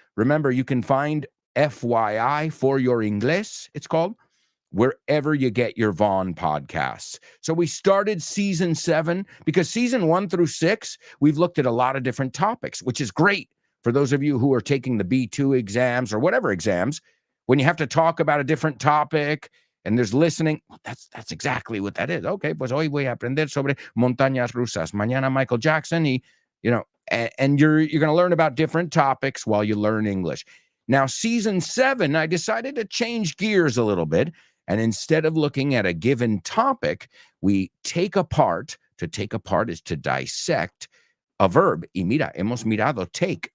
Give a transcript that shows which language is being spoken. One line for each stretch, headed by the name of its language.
English: Remember, you can find FYI for your Inglés, it's called, wherever you get your Vaughn podcasts. So we started season 7 because season 1 through 6, we've looked at a lot of different topics, which is great for those of you who are taking the B2 exams or whatever exams. When you have to talk about a different topic and there's listening, that's exactly what that is.
Spanish: Okay, pues hoy voy a aprender sobre montañas rusas. Mañana
English: Michael Jackson, and you're going to learn about different topics while you learn English. Now, season 7, I decided to change gears a little bit. And instead of looking at a given topic, we take apart. To take apart is to dissect a verb.
Spanish: Y mira, hemos mirado
English: take.